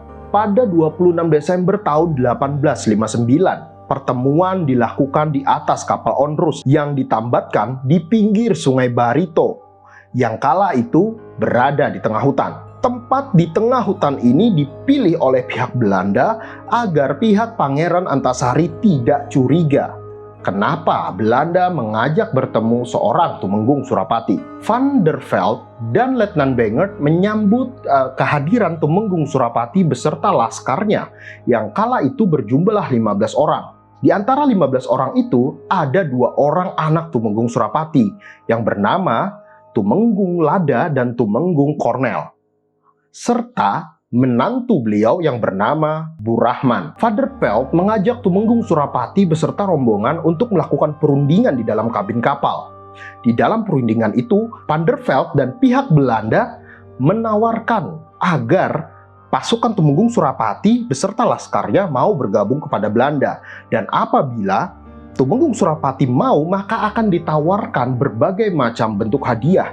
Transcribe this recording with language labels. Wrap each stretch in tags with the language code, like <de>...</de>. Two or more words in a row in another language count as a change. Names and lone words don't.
<id>Pada 26 Desember tahun 1859, pertemuan dilakukan di atas kapal Onrus yang ditambatkan di pinggir Sungai Barito yang kala itu berada di tengah hutan. Tempat di tengah hutan ini dipilih oleh pihak Belanda agar pihak Pangeran Antasari tidak curiga kenapa Belanda mengajak bertemu seorang Tumenggung Surapati. Van der Velde dan Letnan Bengert menyambut kehadiran Tumenggung Surapati beserta laskarnya yang kala itu berjumlah 15 orang. Di antara 15 orang itu ada 2 orang anak Tumenggung Surapati yang bernama Tumenggung Lada dan Tumenggung Kornel, serta menantu beliau yang bernama Bu Rahman. Van der Velde mengajak Tumenggung Surapati beserta rombongan untuk melakukan perundingan di dalam kabin kapal. Di dalam perundingan itu, Van der Velde dan pihak Belanda menawarkan agar pasukan Tumenggung Surapati beserta laskarnya mau bergabung kepada Belanda, dan apabila Tumenggung Surapati mau, maka akan ditawarkan berbagai macam bentuk hadiah.</id>